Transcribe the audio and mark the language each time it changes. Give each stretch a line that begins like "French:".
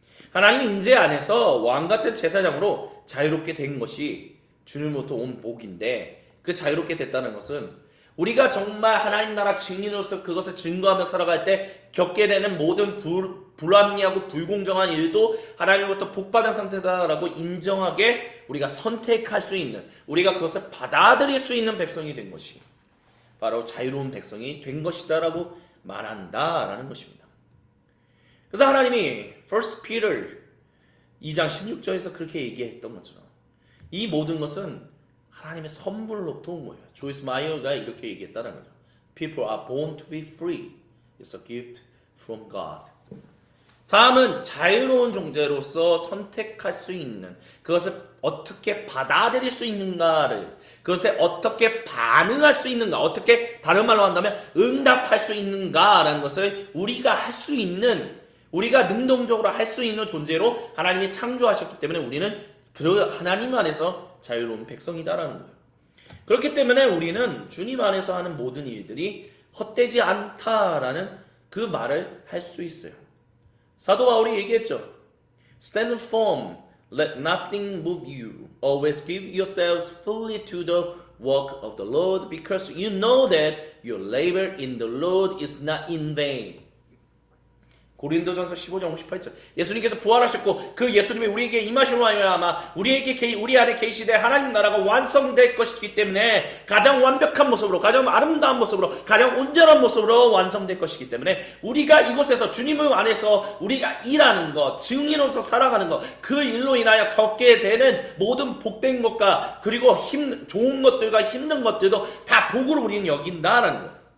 Korean: 하나님 임재 안에서 왕같은 제사장으로 자유롭게 된 것이 주님으로부터 온 복인데, 그 자유롭게 됐다는 것은 우리가 정말 하나님 나라 증인으로서 그것을 증거하며 살아갈 때 겪게 되는 모든 불합리하고 불공정한 일도 하나님으로부터 복받은 상태다라고 인정하게 우리가 선택할 수 있는, 우리가 그것을 받아들일 수 있는 백성이 된 것이 바로 자유로운 백성이 된 것이다라고 말한다라는 것입니다. 그래서 하나님이 1 Peter 2장 16절에서 그렇게 얘기했던 것처럼 이 모든 것은 하나님의 선물로부터 온 거예요. 조이스 마이어가 이렇게 얘기했다는 거죠.
English: People are born to be free. It's a gift from God.
Korean: 사람은 자유로운 존재로서 선택할 수 있는, 그것을 어떻게 받아들일 수 있는가를, 그것에 어떻게 반응할 수 있는가, 어떻게 다른 말로 한다면 응답할 수 있는가라는 것을 우리가 할 수 있는, 우리가 능동적으로 할 수 있는 존재로 하나님이 창조하셨기 때문에 우리는 그 하나님 안에서 자유로운 백성이다라는 거예요. 그렇기 때문에 우리는 주님 안에서 하는 모든 일들이 헛되지 않다라는 그 말을 할 수 있어요. 사도 바울이 얘기했죠.
English: Stand firm, let nothing move you. Always give yourselves fully to the work of the Lord, because you know that your labor in the Lord is not in vain.
Korean: 고린도전서 15장 58절. 예수님께서 부활하셨고 그 예수님이 우리에게 임하심으로 말미암아 우리 안에 계시되 하나님 나라가 완성될 것이기 때문에 가장 완벽한 모습으로, 가장 아름다운 모습으로, 가장 온전한 모습으로 완성될 것이기 때문에 우리가 이곳에서 주님을 안에서 우리가 일하는 것, 증인으로서 살아가는 것, 그 일로 인하여 겪게 되는 모든 복된 것과 그리고 좋은 것들과 힘든 것들도 다 복으로 우리는 여긴다라는 거예요.